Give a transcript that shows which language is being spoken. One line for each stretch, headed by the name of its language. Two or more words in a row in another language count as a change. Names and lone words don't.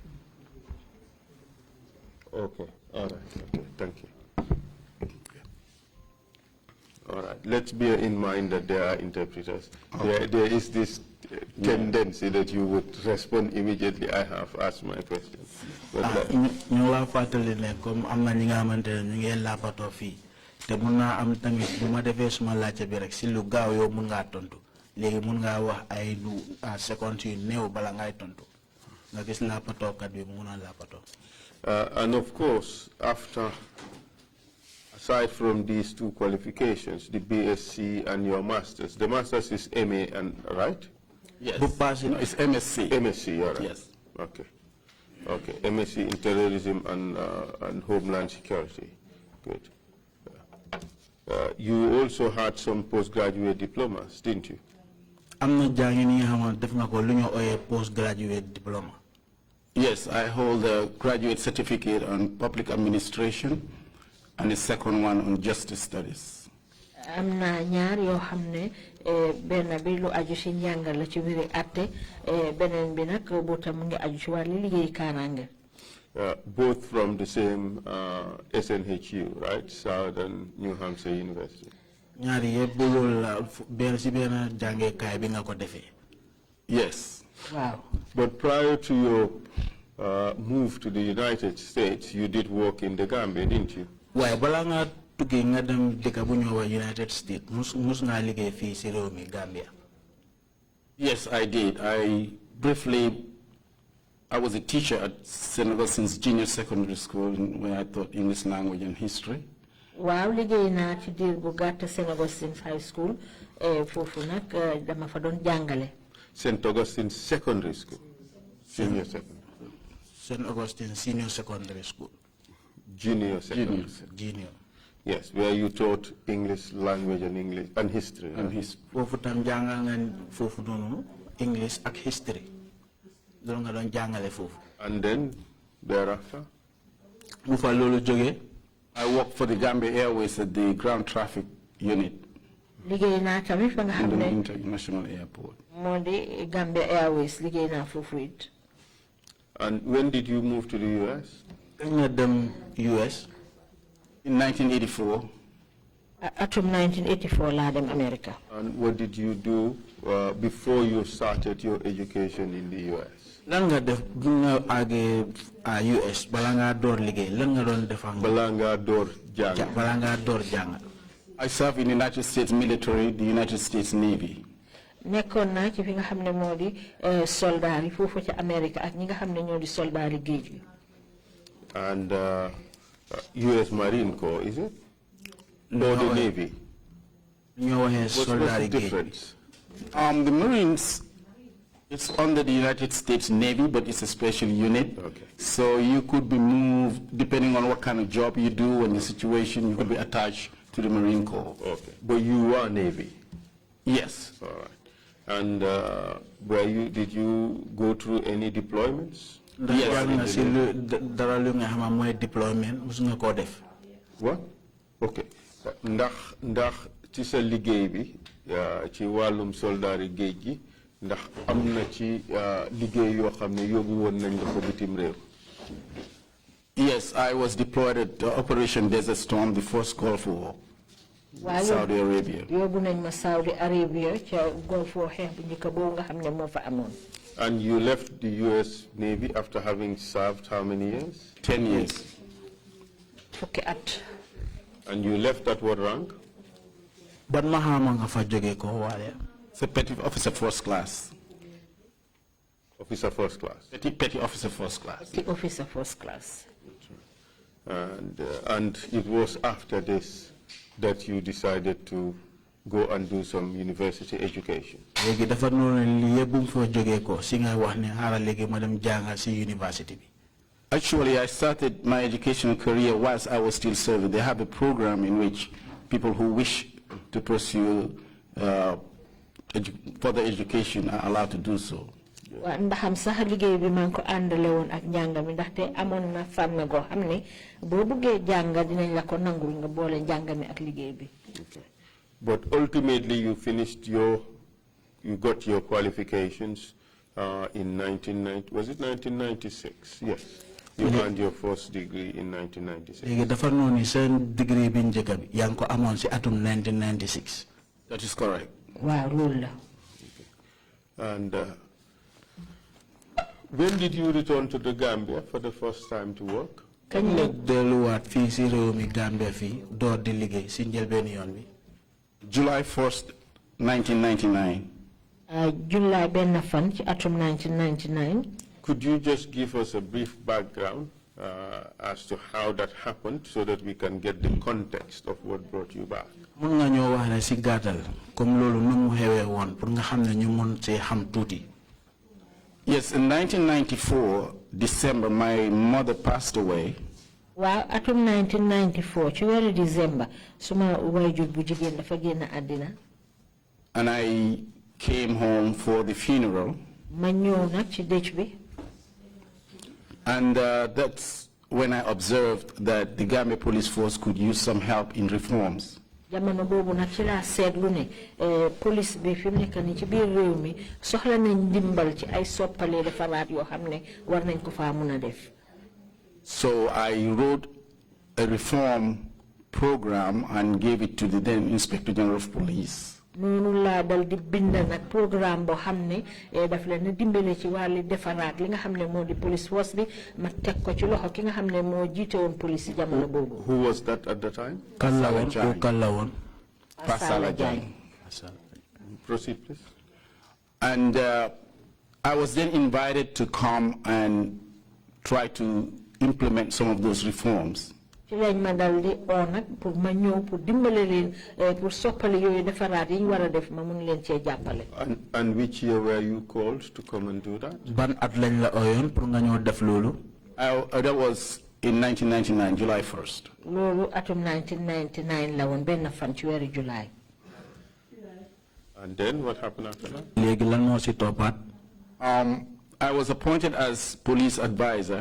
English: Okay, all right, okay, thank you. All right, let's bear in mind that there are interpreters. Okay. There is this tendency that you would respond immediately. I have asked my question.
Wolof: te mun naa am tamit bu ma defee suma laajte bi rek si lu gaaw yow mun ngaa tontu léegi mun ngaa wax ay lu seconde yu néew bala ngay tontu nga gis laapatookat bi mun a laapatoo.
English: And of course, aside from these two qualifications, the BSc and your master's, the master's is MA, right? Yes. No, it's MSc. MSc, all right. Yes. Okay. Okay, MSc in terrorism and homeland security. Good. You also had some postgraduate diplomas, didn't you? I'm not a postgraduate diploma. Yes, I hold a graduate certificate on public administration and a second one on justice studies.
Wolof: am na ñaar yoo xam ne benn bi lu aju ci njàngal la ci mbiri atte beneen bi nag bu tam mu ngi aju ci wàllu liggéey kaaraange.
English: Both from the same SNHU, right? Southern New Hampshire University.
Wolof: ñaar yëpp bu loolu la benn ci benn jàngeekaay bi nga ko defee.
English: Yes. Wow. But prior to your move to the United States, you did work in the Gambia, didn't you?
Wolof: Waaye balaa nga tukki nga dem dëkk bu ñëw United States mus nga liggéey fii ci réew mi Gambia.
English: Yes, I did. I was a teacher at St. Augustine's Junior Secondary School where I taught English language and history.
Wolof: Waaw liggéey naa ci diir bu gàtt St. Augustine's High School foofu nag dama fa doon jàngale.
English: St. Augustine's Secondary School. Senior Secondary. St. Augustine's Senior Secondary School. Junior Secondary. Junior. Yes, where you taught English language and history. And history.
Wolof: Foofu tam jàngal nga foofu noonu English ak history. Doon nga doon jàngale foofu.
English: And then thereafter?
Wolof: Bu fa loolu jógee.
English: I worked for the Gambia Airways at the ground traffic unit.
Wolof: Liggéey naa tamit fa nga xam ne
English: international airport.
Wolof: moo di Gambia Airways liggéey naa foofu it.
English: And when did you move to the US?
Wolof: Nga dem US.
English: In 1984.
Wolof: Atum 1984 laa dem America.
English: And what did you do before you started your education in the US?
Wolof: Lan nga def bu nga àggee US bala nga door liggéey lan nga doon def ak bala nga door jàng. Bala nga door jàng.
English: I served in the United States military, the United States Navy.
Wolof: Nekkoon naa ci fi nga xam ne moo di soldaar yi foofu ci America ak ñi nga xam ne ñoo di soldaar yi géej gi.
English: And US Marine Corps, is it? No, the Navy. What's the difference? The Marines, it's under the United States Navy, but it's a special unit. Okay. So you could be moved, depending on what kind of job you do and the situation, you could be attached to the Marine Corps. Okay. But you are Navy? Yes. All right. And did you go through any deployments? Yes. Deployment. What? Okay.
Wolof: Ndax ci sa liggéey bi ci wàllum soldaari géej gi ndax am na ci liggéey yoo xam ne yóbbu woon nañ la ko bitim réew.
English: Yes, I was deployed at Operation Desert Storm, the first Gulf War. Saudi Arabia.
Wolof: Yóbbu nañ ma Saudi Arabia ca Gulf War xeex bu njëkk boobu nga xam ne moo fa amoon.
English: And you left the US Navy after having served how many years? 10 years.
Wolof: Fukki at.
English: And you left at what rank?
Wolof: Ban mahama nga fa joge ko wale.
English: It's a petty officer first class. Officer first class. Petty officer first class. The officer first class. And it was after this that you decided to go and do some university education.
Wolof: Legi dafa non li yebum fo joge ko si nga wax ne hala legi madam janga si university bi.
English: Actually, I started my educational career whilst I was still serving. They have a program in which people who wish to pursue further education are allowed to do so.
Wolof: Ndaxam sax liggéey bi man ko àndale woon ak njàng mi ndaxte amoon na fànn goo xam ne boo buggee jàng dinañ la ko nangul nga boole njàng mi ak liggéey bi.
English: But ultimately you got your qualifications in 1990, was it 1996? Yes. You earned your first degree in 1996.
Wolof: Legi dafa non ni sen degree bi njëkk bi yang ko amone ci atum 1996.
English: That is correct.
Wolof: Wow, loolu la.
English: And when did you return to the Gambia for the first time to work?
Wolof: Kañ la delluwaat fii si réew mi Gambia fii door di liggéey si njëlbeen yoon bi.
English: July 1st, 1999.
Wolof: July benn fan ci atum 1999.
English: Could you just give us a brief background as to how that happened so that we can get the context of what brought you back?
Wolof: Mun nga ñoo wax la si gàttal comme loolu nu mu xewee woon pour nga xam ne ñu mun see xam tuuti.
English: Yes, in 1994, December, my mother passed away.
Wolof: Waaw atum 1994 ci weeru December suma waajur bu jigéen dafa génn àddina.
English: And I came home for the funeral.
Wolof: Ma ñëw nag ci dëj bi.
English: And that's when I observed that the Gambia police force could use some help in reforms.
Wolof: Jamono boobu nag ci laa seetlu ne police bi fi mu nekk nii ci biir réew mi soxla nañ dimbal ci ay soppale defaraat yoo xam ne war nañ ko faa mun a def.
English: So I wrote a reform program and gave it to the then Inspector General of Police.
Wolof: Noonu laa dal di bind nag programme boo xam ne daf leen a dimbale ci wàllu defaraat li nga xam ne moo di
English: police force
Wolof: bi ma teg ko ci loxo ki nga xam ne moo jiite woon police ci jamono boobu.
English: Who was that at the time?
Wolof: Kan la woon ko kan la woon.
English: Pasala Jang. Proceed, please. And I was then invited to come and try to implement some of those reforms.
Wolof: ci lañ ma dal di oo nag pour ma ñëw pour dimbale leen pour soppali yooyu defaraat yi ñu war a def ma mun leen cee jàppale.
English: And which year were you called to come and do that?
Wolof: Ban at lañ la ooyoon pour nga ñëw def loolu.
English: That was in 1999, July 1st.
Wolof: loolu atum 1999 la woon benn fan ci weeru July.
English: And then what happened after that?
Wolof: léegi lan moo si toppaat.
English: I was appointed as police advisor.